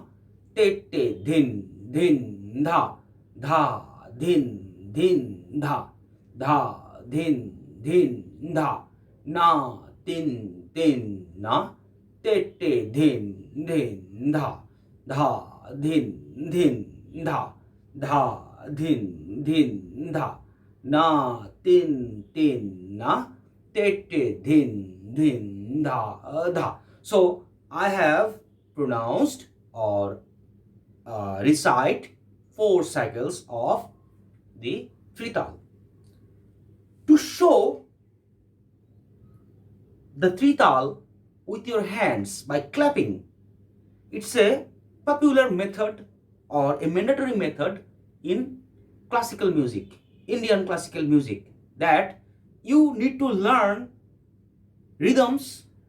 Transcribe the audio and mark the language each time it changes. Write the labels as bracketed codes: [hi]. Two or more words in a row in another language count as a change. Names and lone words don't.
[en] te, te, dhin, dhin, dha, dha, dhin, dhin, dha, dha, dhin, dhin, dha, na, tin, tin, na, te, te, dhin, dhin, dha, dha, dhin, dhin, dha, dha, dhin, dhin, dha, na, tin, tin, na, te, te, dhin, dhin, dha, dha. So, I have pronounced or recite 4 cycles of the Tintaal. To show the Tintaal with your hands by clapping, it's a popular method or a mandatory method in classical music, Indian classical music, that you need to learn rhythms